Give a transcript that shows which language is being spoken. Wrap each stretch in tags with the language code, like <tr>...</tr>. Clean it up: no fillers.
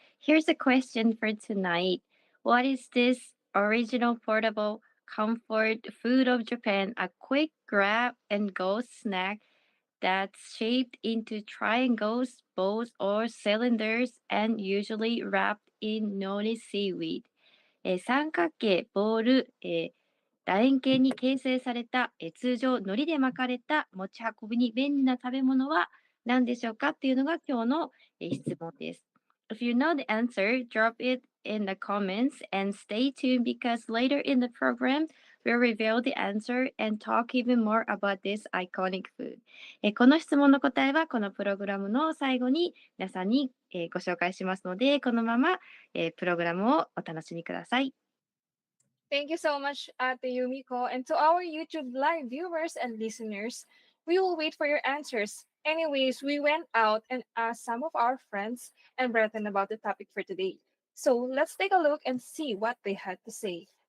<en>Here's a question for tonight. What is this original portable comfort food of Japan? A quick grab and go snack that's shaped into triangles, balls, or cylinders and usually wrapped in nori seaweed.</en> <ja>三角形、ボール、楕円形に形成された、通常海苔で巻かれた持ち運びに便利な食べ物は何でしょうかっていうのが今日の、質問です。</ja> <en>If you know the answer, drop it in the comments and stay tuned because later in the program, we'll reveal the answer and talk even more about this iconic food.</en> <ja>この質問の答えはこのプログラムの最後に皆さんに、ご紹介しますので、このまま、プログラムをお楽しみください。</ja> <en>Thank you so much, Ate Yumiko. And to our YouTube live viewers and listeners, we will wait for your answers. Anyways, we went out and asked some of our friends and brethren about the topic for today. So let's take a look and see what they had to say.</en>